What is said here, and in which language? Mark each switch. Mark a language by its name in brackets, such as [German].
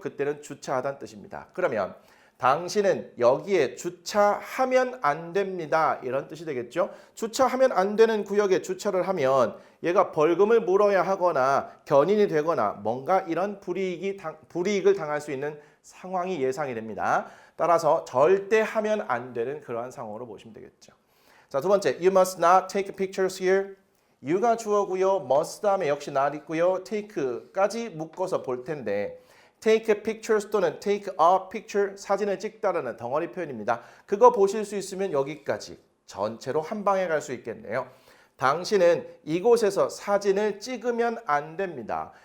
[Korean] 그때는 주차하다는 뜻입니다. 그러면 당신은 여기에 주차하면 안 됩니다. 이런 뜻이 되겠죠. 주차하면 안 되는 구역에 주차를 하면 얘가 벌금을 물어야 하거나 견인이 되거나 뭔가 이런 불이익을 당할 수 있는 상황이 예상이 됩니다. 따라서 절대 하면 안 되는 그러한 상황으로 보시면 되겠죠. 자, 두 번째, [English] you must not take pictures here. [Korean] you가 주어고요. must 다음에 역시 not 있고요. take까지 묶어서 볼 텐데 [English] take pictures [Korean] 또는 [English] take a picture [Korean] 사진을 찍다라는 덩어리 표현입니다. 그거 보실 수 있으면 여기까지 전체로 한 방에 갈 수 있겠네요. 당신은 이곳에서 사진을 찍으면 안 됩니다.